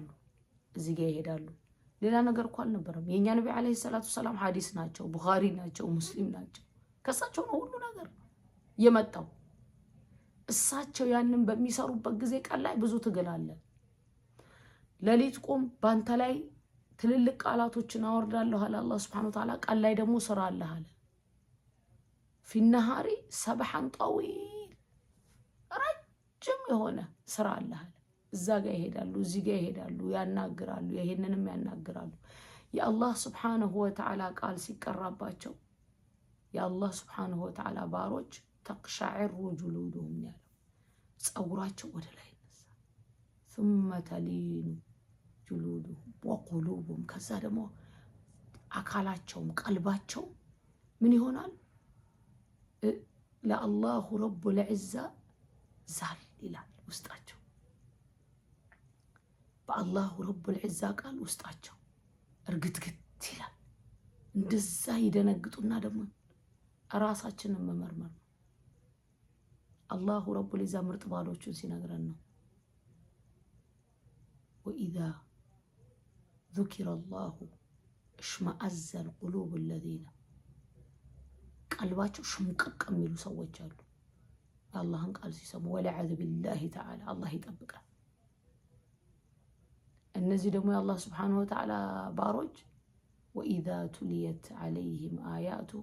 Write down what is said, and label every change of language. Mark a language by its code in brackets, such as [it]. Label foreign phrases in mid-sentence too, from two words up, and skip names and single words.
[am] እዚህ ጋር ይሄዳሉ ሌላ ነገር እኮ አልነበረም የኛ ነብይ [ar] عليه الصلاة والسلام [am] ሐዲስ ናቸው ቡኻሪ ናቸው ሙስሊም ናቸው ከሳቸው ነው ሁሉ ነገር የመጣው እሳቸው ያንን በሚሰሩበት ጊዜ ቀን ላይ ብዙ ትግል አለ ለሊት ቁም ባንተ ላይ ትልልቅ ቃላቶችን አወርዳለሁ አለ አላህ [ar] سبحانه وتعالى [am] ቀን ላይ ደግሞ ስራ አለ አለ [ar] في النهار سبحا طويلا [am] የሆነ ስራ አለ አለ። እዛ ጋር ይሄዳሉ፣ እዚህ ጋር ይሄዳሉ፣ ያናግራሉ፣ ይሄንንም ያናግራሉ። የአላህ [ar] سبحانه وتعالى [am] ቃል ሲቀራባቸው የአላህ [ar] سبحانه وتعالى [am] ባሮች [ar] تقشعر جلودهم [am] ያለው ፀጉራቸው ወደ ላይ ይነሳል። [ar] ثم تلين جلودهم وقلوبهم [am] ከዛ ደግሞ አካላቸውም ቀልባቸው ምን ይሆናል? ለአላሁ [ar] رب العزة [am] ዛል ይላል ውስጣቸው። በአላሁ [ar] رب العزة [am] ቃል ውስጣቸው እርግትግት ይላል። እንደዛ ይደነግጡና ደግሞ ራሳችንን መመርመር ነው። አላሁ [ar] رب العزة [am] ምርጥ ባሎቹን ሲነግረን ነው [ar] وإذا ذكر الله اشمأز القلوب الذين [am] ቀልባቸው ሽምቅቅ የሚሉ ሰዎች አሉ የአላህን ቃል ሲሰሙ። [ar] والعياذ بالله تعالى [am] አላህ ይጠብቃል። እነዚህ ደግሞ የአላህ [ar] سبحانه وتعالى [am] ባሮች [ar] وإذا تليت عليهم آياته